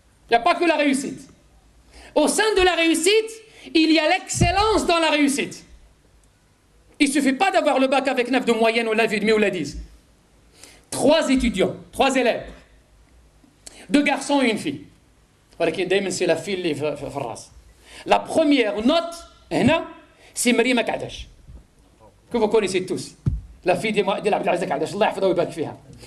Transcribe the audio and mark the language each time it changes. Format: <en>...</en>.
<fr>Il n'y a pas que la réussite. Au sein de la réussite, il y a l'excellence dans la réussite. Il ne suffit pas d'avoir le bac avec 9 de moyenne ou 9,5 ou la 10. 3 étudiants, 3 élèves, 2 garçons et une fille.</fr> <ar>ولكن دائما</ar> <fr>c'est la fille</fr> <ar>اللي في الراس.</ar> <fr>La première note هنا c'est مريم كعداش. Que vous connaissez tous. La fille</fr> <ar>ديال عبد العزيز كعداش الله يحفظها ويبارك فيها.</ar>